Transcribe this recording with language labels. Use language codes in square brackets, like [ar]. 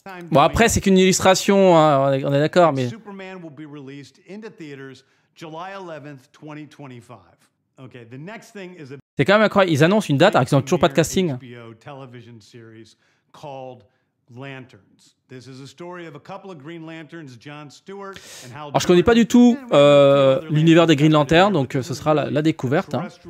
[fr] Bon, après, c'est qu'une illustration, hein, on est d'accord, mais... [en] Superman will be released into theaters July 11th, 2025. Okay, the next thing is a... [fr] C'est quand même incroyable. Ils annoncent une date alors qu'ils n'ont toujours pas de casting. [en] HBO television series called Lanterns. This is a story of a couple of Green Lanterns, John Stewart and Hal. [fr] Alors je connais pas du tout l'univers des Green Lanterns, donc ce sera la découverte. Hein.